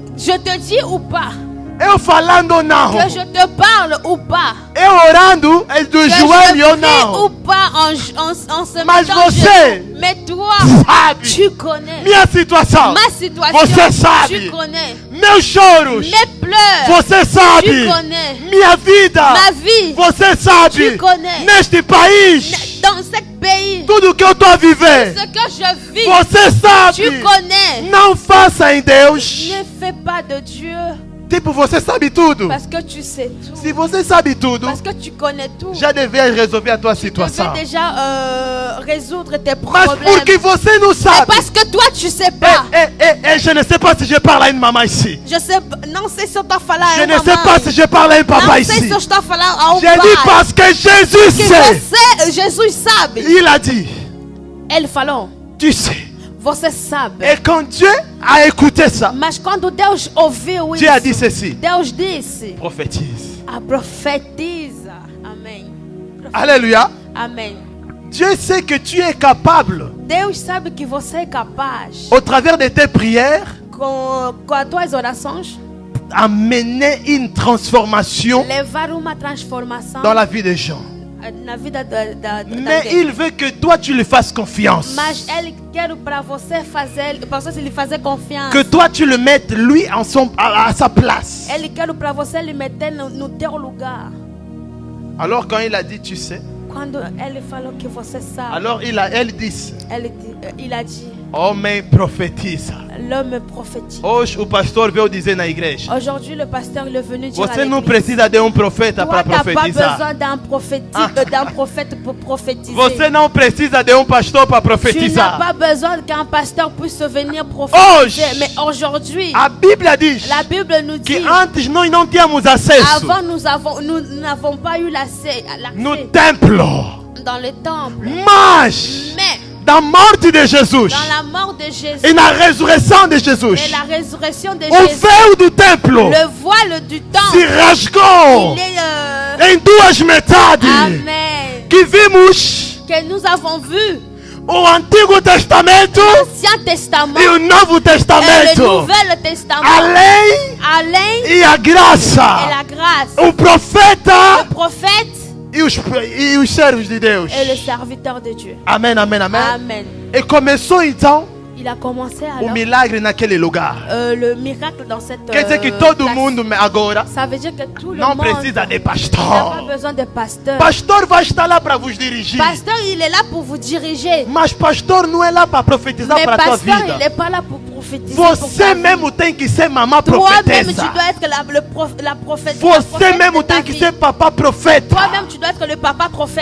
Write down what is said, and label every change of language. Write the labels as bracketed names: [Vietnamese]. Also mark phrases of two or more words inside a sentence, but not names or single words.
[French] Je te dis ou pas. [Portuguese] Eu falando ou não? [French] Que je te parle ou pas. [Portuguese] Eu orando é do [French] Que [Portuguese] joelho ou [French] je prie ou [Portuguese] não? [French] pas en se [Portuguese] Mas [French] mettant en [Portuguese] você [French] genoux. Mais toi, [Portuguese] sabe. [French] tu connais. [Portuguese] Minha situação. [French] Ma situation, [Portuguese] Você sabe. [French] tu connais. [Portuguese] Meus choros. [French] Mes pleurs, [Portuguese] Você [French] tu [Portuguese] sabe. [French] connais. [Portuguese] Minha vida. [French] Ma vie, [Portuguese] Você sabe. [French] Tu connais. [Portuguese] Neste país. [French] dans ce pays, [Portuguese] Tudo que eu estou a viver. [French] ce que je vis, [Portuguese] Você sabe. [French] tu connais. [Portuguese] Não faça em Deus [French] Ne fais pas de Dieu [Portuguese] Tipo, você sabe tudo. [French] Parce que tu sais tout. [Portuguese] Se você sabe tudo, [French] Parce que tu connais tout. [Portuguese] já devia resolver a tua [French] Tu [Portuguese] situação. [French] devais déjà résoudre tes [Portuguese] Mas [French] problèmes. [Portuguese] porque você não [French] Mais [Portuguese] sabe. [French] parce que toi, tu sais pas. Je ne sais pas si je parle à une maman ici. Je sais, [Portuguese] não sei se eu estou a falar [French] Je [Portuguese] a [French] ne [Portuguese] uma [French] sais pas [Portuguese] mãe. [French] si je parle à un papa [Portuguese] Não sei [French] ici. [Portuguese] se eu estou a falar a um [French] J'ai dit [Portuguese] pai. [French] parce que Jésus [Portuguese] Que [French] sait. [Portuguese] Jesus sabe. [French] Il a dit, [Portuguese] Ele falou, [French] tu sais. [Portuguese] você sabe. [French] Et quand Dieu a écouté ça, [Portuguese] Mas quando Deus ouviu [French] Dieu a dit [Portuguese] isso, [French] ceci. [Portuguese] Deus disse, [French] Prophétise. [Portuguese] profetiza. Amém. [French] Alléluia. [Portuguese] Amém. [French] Dieu sait que tu es capable, [Portuguese] Deus sabe que você é capaz, [French] au travers de tes prières, [Portuguese] com as tuas orações, [French] amener une transformation [Portuguese] levar uma transformação [French] dans la vie des gens. [Portuguese] na vida da [French] Mais [Portuguese] alguém. [French] il veut que toi tu lui fasses confiance. [Portuguese] Mas Ele quer para você fazer, para você lhe fazer confiança. [French] Que toi tu le mettes lui à sa place. [Portuguese] Ele quer para você lhe meter no teu lugar. [French] Alors quand il a dit tu sais, [Portuguese] Quando Ele falou que você sabe, [French] alors elle dit, ele a dit, [Portuguese] homem profetiza. [French] l'homme prophétique. [Portuguese] Hoje o pastor veio dizer na igreja, [French] Aujourd'hui, le pasteur il est venu dire [Portuguese] você [French] à [Portuguese] não [French] l'église, [Portuguese] precisa de profeta [French] toi, [Portuguese] para [French] tu n'as pas [Portuguese] profetizar. [French] besoin d'un prophète pour prophétiser. [Portuguese] Você não precisa de pastor para [French] Tu n'as [Portuguese] profetizar. [French] pas besoin qu'un pasteur puisse venir prophétiser. [Portuguese] Hoje, [French] Mais aujourd'hui, [Portuguese] a Bíblia diz [French] la Bible nous dit, [Portuguese] que antes nós não tínhamos acesso [French] avant nous n'avons pas eu l'accès [Portuguese] no templo. [French] dans le temple. [Portuguese] Mas, [French] Mais [Portuguese] da morte de Jesus [French] dans la mort de Jésus [Portuguese] e na ressurreição de Jesus, [French] et la résurrection de [Portuguese] o [French] Jésus, [Portuguese] véu do templo [French] le voile du [Portuguese] se [French] temple, [Portuguese] rasgou [French] il est [Portuguese] em duas metades. [French] Amen. [Portuguese] Que vimos [French] Que nous avons vu [Portuguese] o Antigo Testamento [French] l'Ancien Testament [Portuguese] e o Novo [French] et le [Portuguese] Testamento. [French] Nouvel Testament, [Portuguese] A lei [French] Alain [Portuguese] e a [French] et [Portuguese] graça. [French] la grâce, [Portuguese] O profeta [French] le prophète [Portuguese] e os servos de Deus. [French] et le serviteur de Dieu. [Portuguese] Amém, amém, amém. [French] Amen. [Portuguese] E começou então [French] Il a commencé [Portuguese] o [French] alors [Portuguese] milagre naquele lugar. [French] le miracle dans cette [Portuguese] Quer dizer que todo [French] place. [Portuguese] mundo agora [French] Ça veut dire que tout le [Portuguese] não [French] monde [Portuguese] precisa de [French] n'a pas [Portuguese] pastor. [French] besoin de pasteur. [Portuguese] Pastor vai estar lá para vos dirigir. [French] Pasteur, il est là pour vous diriger. [Portuguese] Mas pastor não é lá para profetizar [French] Mais [Portuguese] para a tua [French] pasteur, il [Portuguese] vida. [French] n'est pas là pour prophétiser. pour [Portuguese] Você [French] ta vie. [Portuguese] mesmo tem que ser mamã [French] Toi-même, tu [Portuguese] profetesa. [French] dois être la prophète. [Portuguese] Você mesmo tem que ser papá profeta. [French] Toi-même, tu dois être le papa prophète.